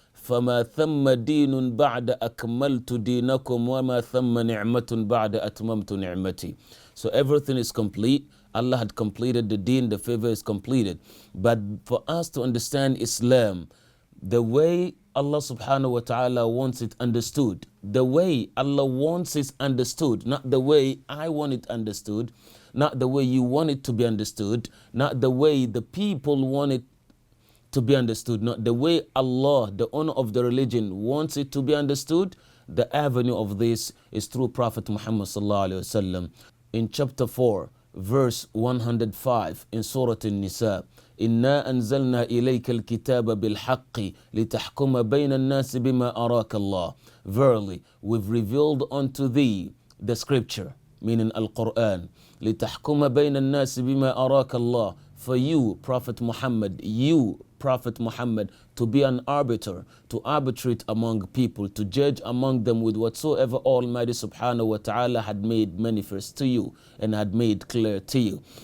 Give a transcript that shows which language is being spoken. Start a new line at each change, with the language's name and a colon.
Arabic: فما ثم دين بعد أكملت دينكم وما ثم نعمة بعد أتممت نعمتي.
English: So everything is complete. Allah had completed the deen, the favor is completed. But for us to understand Islam, the way Allah subhanahu wa ta'ala wants it understood, the way Allah wants it understood, not the way I want it understood, not the way you want it to be understood, not the way the people want it to be understood, not the way Allah, the owner of the religion, wants it to be understood. The avenue of this is through Prophet Muhammad sallallahu alaihi wasallam. In chapter 4, verse 105 in Surah An-Nisa,
Arabic: إِنَّا أَنزَلْنَا إِلَيْكَ الْكِتَابَ بِالْحَقِّ لِتَحْكُمَ بَيْنَ النَّاسِ بِمَا أَرَاكَ اللَّهُ.
English: Verily, we've revealed unto thee the scripture, meaning Al-Qur'an,
Arabic: لِتَحْكُمَ بَيْنَ النَّاسِ بِمَا أَرَاكَ اللَّهُ.
English: For you, Prophet Muhammad, Prophet Muhammad, to be an arbiter, to arbitrate among people, to judge among them with whatsoever Almighty subhanahu wa ta'ala had made manifest to you and had made clear to you.